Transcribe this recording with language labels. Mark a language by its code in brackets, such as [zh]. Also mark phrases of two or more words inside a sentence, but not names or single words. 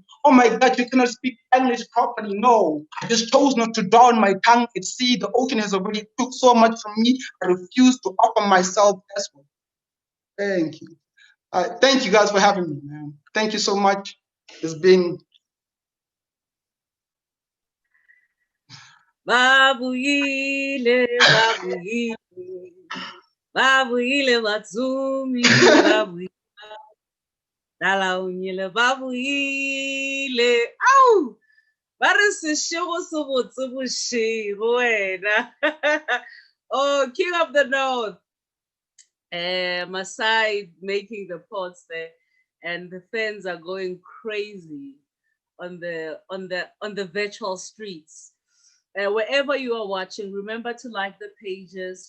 [en] Oh my God, you cannot speak English properly. No, I just chose not to drown my tongue at sea. The ocean has already took so much from me. I refuse to offer myself as well. Thank you. Thank you guys for having me, man. Thank you so much. It's been [zu] Babuyile, babuyile, babuyile batsumi, babuyile, dala unyile, babuyile. Ow! [nso] Ba re sešego se botse bošego wena. [en] Oh, King of the North. Masai making the pots there, and the fans are going crazy on the virtual streets. Wherever you are watching, remember to like the pages.